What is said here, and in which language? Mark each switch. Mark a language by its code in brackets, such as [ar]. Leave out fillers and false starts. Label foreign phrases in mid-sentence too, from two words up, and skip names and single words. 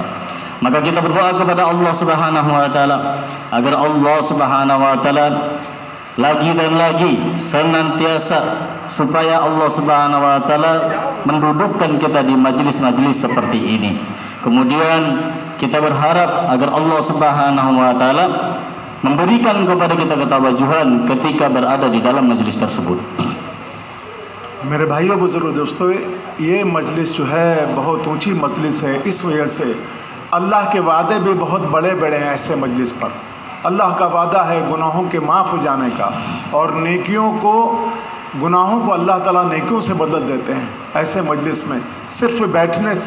[id] Maka kita berdoa kepada [ar] الله سبحانه وتعالى [id] agar [ar] الله سبحانه وتعالى [id] lagi dan lagi senantiasa supaya [ar] الله سبحانه وتعالى [id] mendudukkan kita di majelis-majelis seperti ini. Kemudian kita berharap agar [ar] الله سبحانه وتعالى [id] memberikan kepada kita ketawajuhan ketika berada di dalam majelis tersebut. [ur] میرے بھائیوں بزرگ دوستوں، یہ مجلس جو ہے بہت اونچی مجلس ہے. اس وجہ سے اللہ کے وعدے بھی بہت بڑے بڑے ہیں. ایسے مجلس پر اللہ کا وعدہ ہے گناہوں کے معاف ہو جانے کا، اور گناہوں کو اللہ تعالیٰ نیکیوں سے بدل دیتے ہیں ایسے مجلس میں صرف بیٹھنے سے.